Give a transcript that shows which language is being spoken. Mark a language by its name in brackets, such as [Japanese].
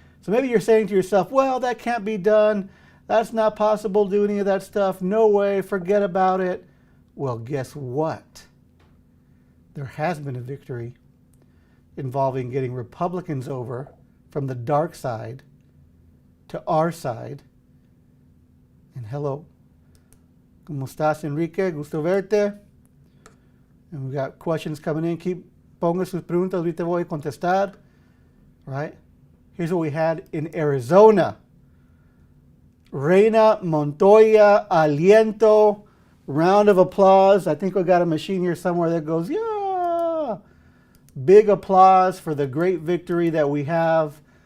[English] So maybe you're saying to yourself, well, that can't be done. That's not possible to do any of that stuff. No way, forget about it. Well, guess what? There has been a victory involving getting Republicans over from the dark side to our side. And hello, [Spanish] ¿Cómo estás, [English] Enrique? [Spanish] Gusto verte. [English] And we got questions coming in. [Spanish] Ponga sus preguntas, ahorita voy a contestar. [English] Right? Here's what we had in Arizona. Reina Montoya, aliento, round of applause. I think we got a machine here somewhere that goes, yeah. Big applause for the great victory that we have.